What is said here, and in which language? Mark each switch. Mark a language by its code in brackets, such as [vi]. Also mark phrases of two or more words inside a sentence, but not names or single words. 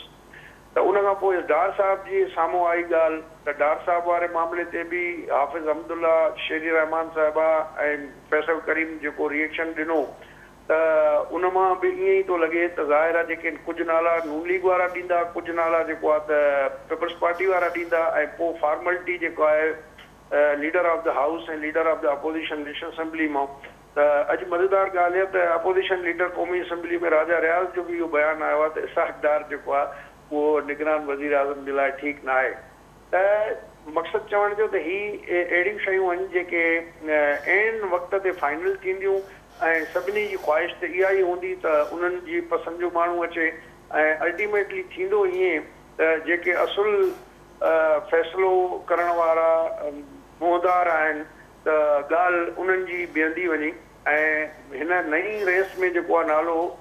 [sd] त उन खां पोइ डार साहिब जी साम्हूं आई ॻाल्हि त डार साहिब वारे मामले ते बि हाफ़िज़ अहमदुल्ला शेरी रहमान साहिबा ऐं फैसल करीम जेको रिएक्शन ॾिनो त उन मां बि ईअं ई थो लॻे त ज़ाहिर आहे जेके कुझु नाला नून लीग वारा ॾींदा, कुझु नाला जेको आहे त पीपल्स पार्टी वारा ॾींदा ऐं पोइ फॉर्मेलिटी जेको आहे [en] leader of the house [sd] ऐं [en] leader of the opposition national assembly [sd] मां त अॼु मज़ेदार ॻाल्हि आहे त [en] opposition leader [sd] क़ौमी असेंबली में राजा रियाज़ जो बि इहो बयानु आयो आहे त इसाक डार जेको आहे उहो निगरान वज़ीर आज़म जे लाइ ठीकु न आहे। त मक़सदु चवण जो त ही अहिड़ियूं शयूं आहिनि जेके ऐन वक़्त ते फाइनल थींदियूं ऐं सभिनी जी ख़्वाहिश त इहा ई हूंदी त उन्हनि जी पसंदि जो माण्हू अचे ऐं अल्टीमेटली थींदो ईअं त जेके असुल फ़ैसिलो करण वारा मुहदार आहिनि त ॻाल्हि उन्हनि जी बीहंदी वञे ऐं हिन नई रेस में जेको आहे नालो